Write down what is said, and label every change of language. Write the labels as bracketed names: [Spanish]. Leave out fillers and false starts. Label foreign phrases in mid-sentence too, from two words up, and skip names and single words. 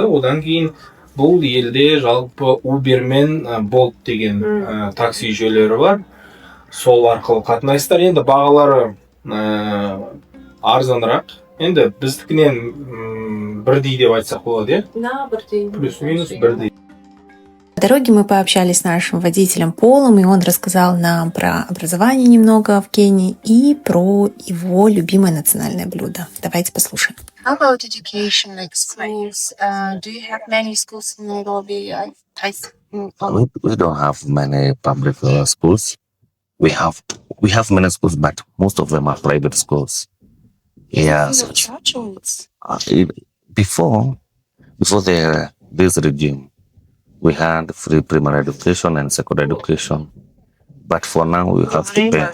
[Kazakh] Одан кейін бұл елде жалпы Uber мен Bolt деген такси жүйелері бар. Сол арқылы қатынайсыздар. Енді бағалары арзанырақ. Енді біздікінен бірдей деп айтсақ болады, Да, бірдей. Плюс-минус бірдей. [Russian] По дороге мы пообщались с нашим водителем Полом, и он рассказал нам про образование немного в Кении и про его любимое национальное блюдо. Давайте послушаем. [English] How about education, like schools? Do you have many schools in Nairobi? We don't have many public schools. We have many schools, but most of them are private schools. Yes. Before this regime, we had free primary education and secondary education, but for now we have to pay.